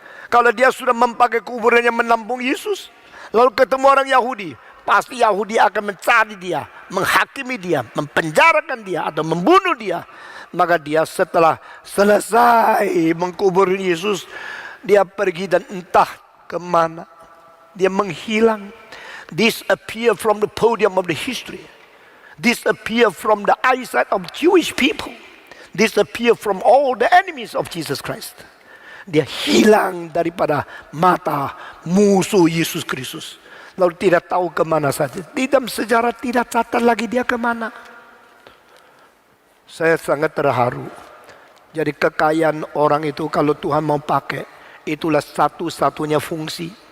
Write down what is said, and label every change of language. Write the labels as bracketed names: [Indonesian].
[Indonesian] Kalau dia sudah memakai kuburannya menampung Yesus, lalu ketemu orang Yahudi, pasti Yahudi akan mencari dia, menghakimi dia, mempenjarakan dia, atau membunuh dia. Maka dia setelah selesai mengkubur Yesus, dia pergi dan entah kemana. Dia menghilang. [English] Disappear from the podium of the history. Disappear from the eyesight of Jewish people. Disappear from all the enemies of Jesus Christ. [Indonesian] Dia hilang daripada mata musuh Yesus Kristus. Lalu tidak tahu kemana saja. Di dalam sejarah tidak catat lagi dia kemana. Saya sangat terharu. Jadi kekayaan orang itu kalau Tuhan mau pakai, itulah satu-satunya fungsi.